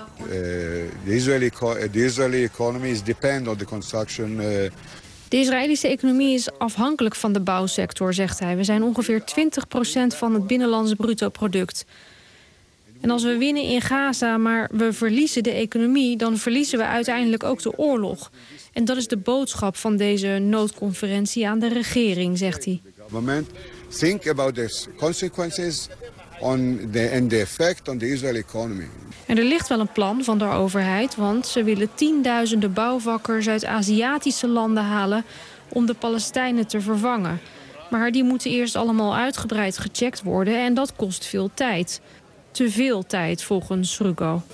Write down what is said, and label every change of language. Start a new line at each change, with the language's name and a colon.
Dutch: De Israëlische economie is afhankelijk van de bouwsector, zegt hij. We zijn ongeveer 20% van het binnenlandse bruto product. En als we winnen in Gaza, maar we verliezen de economie, dan verliezen we uiteindelijk ook de oorlog. En dat is de boodschap van deze noodconferentie aan de regering, zegt hij.
English: Think about the consequences on the and the effect on the Israeli economy.
Dutch: En er ligt wel een plan van de overheid, want ze willen tienduizenden bouwvakkers uit Aziatische landen halen om de Palestijnen te vervangen. Maar die moeten eerst allemaal uitgebreid gecheckt worden en dat kost veel tijd. Te veel tijd, volgens Srugo.